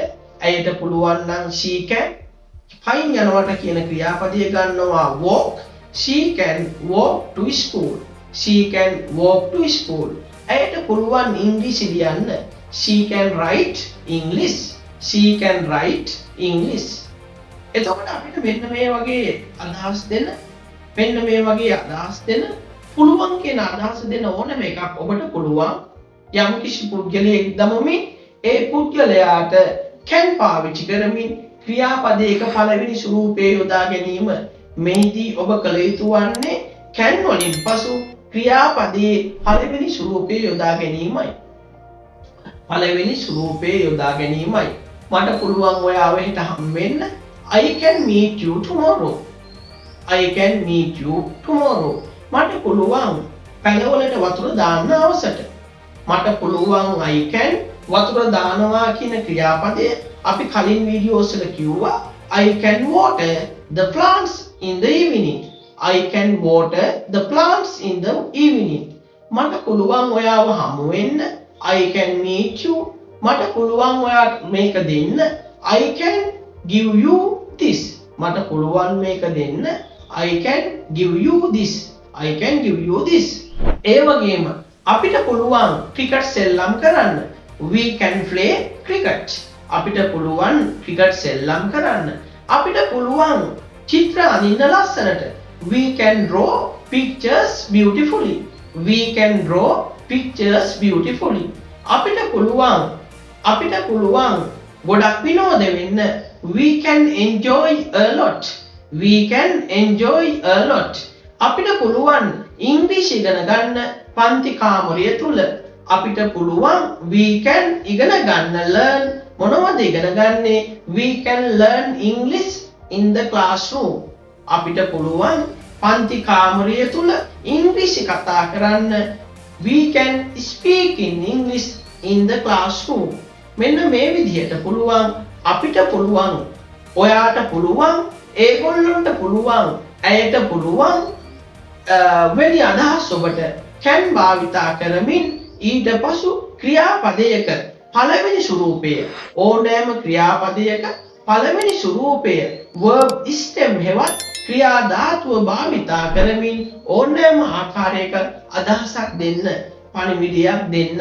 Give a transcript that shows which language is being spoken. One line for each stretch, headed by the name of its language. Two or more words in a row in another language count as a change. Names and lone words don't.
Sinhala: ඇයට පුළුවන් නම්
English: she can
Sinhala: පයින් යනවට කියන ක්‍රියාපදය ගන්නවා walk.
English: She can walk to school.
Sinhala: ඇයට පුළුවන් ඉංග්‍රීසි ලියන්න.
English: She can write English.
Sinhala: එතකොට අපිට මෙන්න මේ වගේ අදහස් දෙන්න පුළුවන් කියන අදහස් දෙන්න ඕනම එකක් ඔබට පුළුවන් යම්කිසි පුද්ගලයෙක් දමමින් ඒ පුද්ගලයාට can පාවිච්චි කරමින් ක්‍රියාපදයක පළවෙනි ස්වරූපයේ යොදා ගැනීම. මෙහිදී ඔබ කළ යුතු වන්නේ can වලින් පසු ක්‍රියාපදයේ පළවෙනි ස්වරූපයේ යොදා ගැනීමයි. මට පුළුවන් ඔයාව හෙට හම් වෙන්න.
English: I can meet you tomorrow. I can meet you tomorrow.
Sinhala: මට පුළුවන් පැලවලට වතුර දාන්න අවසට. මට පුළුවන්
English: I can
Sinhala: වතුර දානවා කියන ක්‍රියාපදය අපි කලින් වීඩියෝස් වල කිව්වා.
English: I can water the plants in the evening. I can water the plants in the evening.
Sinhala: මට පුළුවන් ඔයාව හමු වෙන්න.
English: I can meet you.
Sinhala: මට පුළුවන් ඔයාට මේක දෙන්න.
English: I can give you this.
Sinhala: මට පුළුවන් මේක දෙන්න.
English: I can give you this. I can give you this.
Sinhala: ඒ වගේම අපිට පුළුවන් ක්‍රිකට් සෙල්ලම් කරන්න.
English: We can play cricket.
Sinhala: අපිට පුළුවන් ක්‍රිකට් සෙල්ලම් කරන්න. අපිට පුළුවන් චිත්‍ර අඳින්න ලස්සනට.
English: We can draw pictures beautifully. We can draw pictures beautifully.
Sinhala: අපිට පුළුවන් ගොඩක් විනෝද වෙන්න.
English: We can enjoy a lot. We can enjoy a lot.
Sinhala: අපිට පුළුවන් ඉංග්‍රීසි ඉගෙන ගන්න පන්ති කාමරය තුල. අපිට පුළුවන්
English: we can
Sinhala: ඉගෙන ගන්න learn මොනවද ඉගෙන ගන්නේ?
English: We can learn English in the classroom.
Sinhala: අපිට පුළුවන් පන්ති කාමරය තුල ඉංග්‍රීසි කතා කරන්න.
English: We can speak in English in the classroom.
Sinhala: මෙන්න මේ විදිහට පුළුවන් අපිට පුළුවන් ඔයාට පුළුවන් ඒගොල්ලන්ට පුළුවන් ඇයට පුළුවන් වැඩි අදහස් ඔබට can භාවිතා කරමින් ඊට පසු ක්‍රියාපදයක පළවෙනි ස්වරූපය ඕනෑම ක්‍රියාපදයක පළවෙනි ස්වරූපය
English: verb stem
Sinhala: හෙවත් ක්‍රියා ධාතුව භාවිතා කරමින් ඕනෑම ආකාරයක අදහසක් දෙන්න පණිවිඩයක් දෙන්න.